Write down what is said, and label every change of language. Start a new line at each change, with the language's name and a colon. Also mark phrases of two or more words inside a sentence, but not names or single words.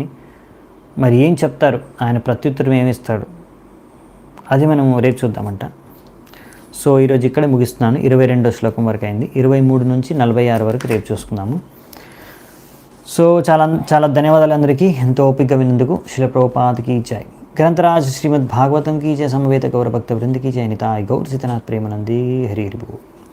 Telugu: మరి ఏం చెప్తారు? ఆయన ప్రత్యుత్తరం ఏమిస్తాడు? అది మనం రేపు చూద్దామంట. సో ఈరోజు ఇక్కడే ముగిస్తున్నాను. 22వ శ్లోకం వరకు అయింది. 23 నుంచి 46 వరకు రేపు చూసుకుందాము. సో చాలా చాలా ధన్యవాదాలు అందరికీ, ఎంతో ఓపిక విన్నందుకు. శ్రీల ప్రభుపాదకి జై.
Hindi: ग्रंथराज श्रीमद् भागवतम की जय, समवेत गौर भक्त वृंद की जय, निताय गौर सीतनाथ प्रेमानंदी हरि हरि बोल.